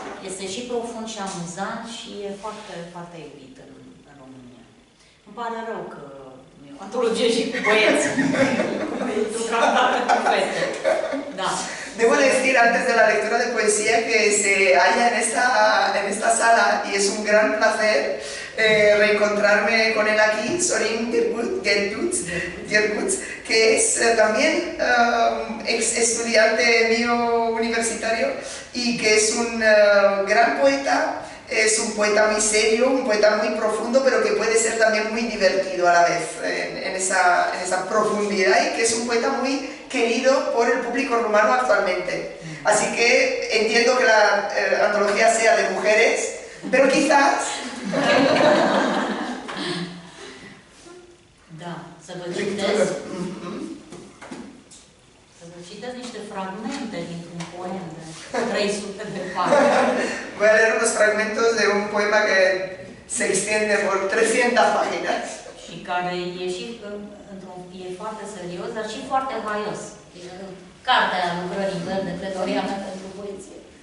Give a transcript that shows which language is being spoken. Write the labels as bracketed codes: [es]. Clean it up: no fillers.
[ro] Este și profund și amuzant și e foarte, foarte iubit în România. Îmi pare rău că nu e o antologie și cu băieți. Cu fete. Da. [es] Debo decir antes de la lectura de poesía que se halla en esta sala y es un gran placer reencontrarme con él aquí, Sorin Gherguț, que es también ex estudiante mío universitario y que es un gran poeta. Es un poeta muy serio, un poeta muy profundo, pero que puede ser también muy divertido a la vez, en esa profundidad, y que es un poeta muy querido por el público rumano actualmente. Así que entiendo que la antología sea de mujeres, pero quizás... [ro] Da, să vă citesc. Să vă citesc niște fragmente dintr-un poem de 300 de pagini. [es] Voy a leer unos fragmentos de un poema que se extiende por 300 páginas. [ro] Și care e și e foarte serios, dar și foarte haios. Cartea lucrării mele de pledoria mea pentru poezie.